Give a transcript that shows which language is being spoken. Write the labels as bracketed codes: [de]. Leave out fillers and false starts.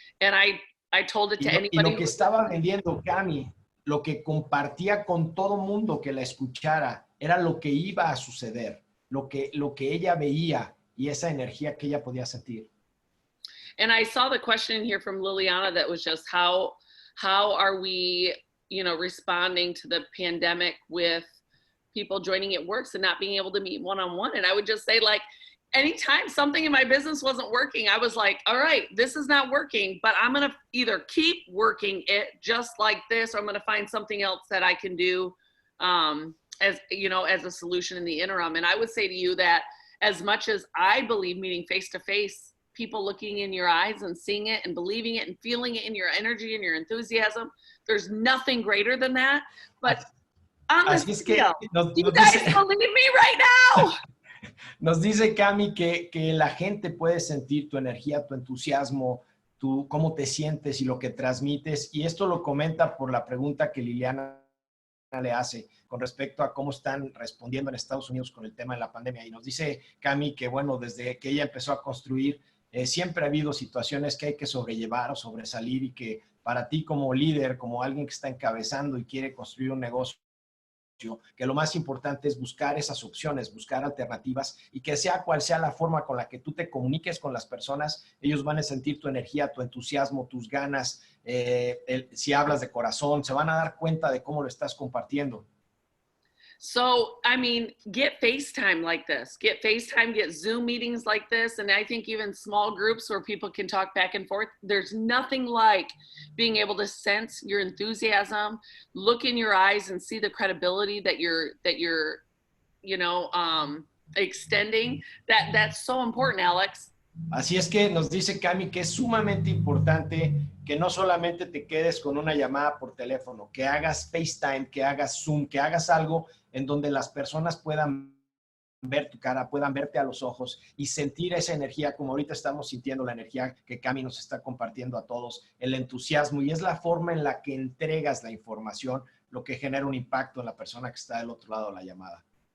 [en] And I told it to anybody. [es] Y lo que estaba vendiendo Cami, lo que compartía con todo mundo que la escuchara, era lo que iba a suceder, lo que ella veía y esa energía que ella podía sentir. [en] And I saw the question here from Liliana that was just how are we, you know, responding to the pandemic with people joining at works and not being able to meet one-on-one. And I would just say, like, anytime something in my business wasn't working, I was like, all right, this is not working, but I'm going to either keep working it just like this, or I'm going to find something else that I can do as, you know, as a solution in the interim. And I would say to you that as much as I believe meeting face-to-face, people looking in your eyes and seeing it and believing it and feeling it in your energy and your enthusiasm, there's nothing greater than that. But [es] Así es que [en] you guys believe me right now. [es] Nos dice Cami que la gente puede sentir tu energía, tu entusiasmo, cómo te sientes y lo que transmites. Y esto lo comenta por la pregunta que Liliana le hace con respecto a cómo están respondiendo en Estados Unidos con el tema de la pandemia. Y nos dice Cami que, bueno, desde que ella empezó a construir, siempre ha habido situaciones que hay que sobrellevar o sobresalir, y que para ti como líder, como alguien que está encabezando y quiere construir un negocio, que lo más importante es buscar esas opciones, buscar alternativas, y que sea cual sea la forma con la que tú te comuniques con las personas, ellos van a sentir tu energía, tu entusiasmo, tus ganas. Si hablas de corazón, se van a dar cuenta de cómo lo estás compartiendo. [en] So, I mean, get FaceTime like this, get FaceTime, get Zoom meetings like this. And I think even small groups where people can talk back and forth, there's nothing like being able to sense your enthusiasm, look in your eyes and see the credibility that you're, you know, extending. That's so important, Alex. [es] Así es que nos dice Cami que es sumamente importante que no solamente te quedes con una llamada por teléfono, que hagas FaceTime, que hagas Zoom, que hagas algo en donde las personas puedan ver tu cara, puedan verte a los ojos y sentir esa energía, como ahorita estamos sintiendo la energía que Cami nos está compartiendo a todos, el entusiasmo, y es la forma en la que entregas la información lo que genera un impacto en la persona que está del otro lado de la llamada.